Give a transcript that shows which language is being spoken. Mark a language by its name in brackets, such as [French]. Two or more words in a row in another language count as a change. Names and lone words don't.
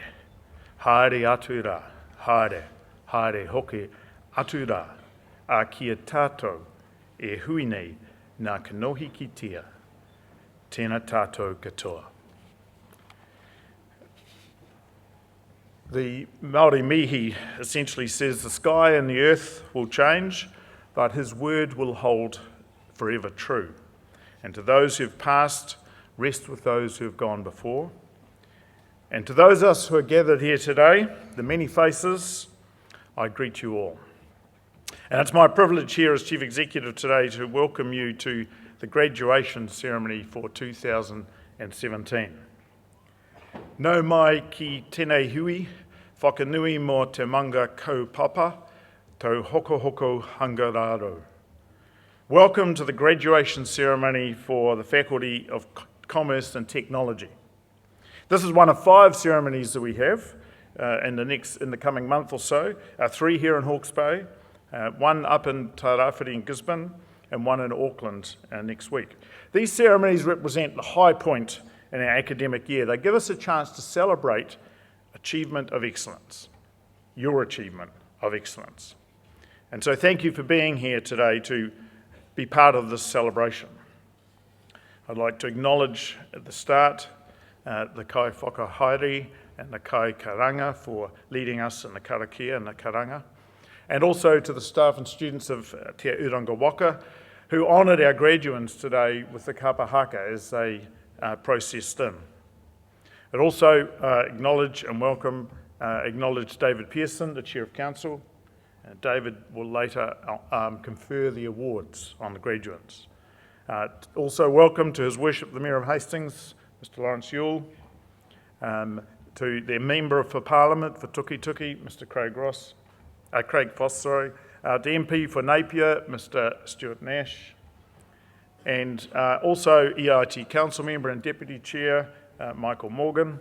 [Māori] Haere atu rā, haere hoki atu rā. A kia tātou e hui nei nā kanohi ki tia. Tēnā tātou katoa. [English] The Māori mihi essentially says the sky and the earth will change, but his word will hold forever true. And to those who have passed, rest with those who have gone before. And to those of us who are gathered here today, the many faces, I greet you all. And it's my privilege here as Chief Executive today to welcome you to the graduation ceremony for 2017. [Māori] Nau mai ki tēnei hui, whakanui mō te manga kaupapa, tau hoko hoko hangararo. [English] Welcome to the graduation ceremony for the Faculty of Commerce and Technology. This is one of 5 ceremonies that we have in the coming month or so, 3 here in Hawke's Bay, 1 up in Tairāwhiti in Gisborne, and 1 in Auckland next week. These ceremonies represent the high point in our academic year. They give us a chance to celebrate achievement of excellence, your achievement of excellence. And so thank you for being here today to be part of this celebration. I'd like to acknowledge at the start the [Māori] kai whakahaere [English] and the [Māori] kai karanga [English] for leading us in the karakia and the karanga, and also to the staff and students of Te Uranga Waka who honoured our graduates today with the [Māori] kapa haka [English] as they processed in. I'd also acknowledge David Pearson, the Chair of Council. David will later confer the awards on the graduates. Also welcome to His Worship the Mayor of Hastings, Mr Lawrence Yule, to their Member for Parliament for Tuki Tuki, Mr Craig Foss, the MP for Napier, Mr Stuart Nash, and also EIT Council Member and Deputy Chair, Michael Morgan.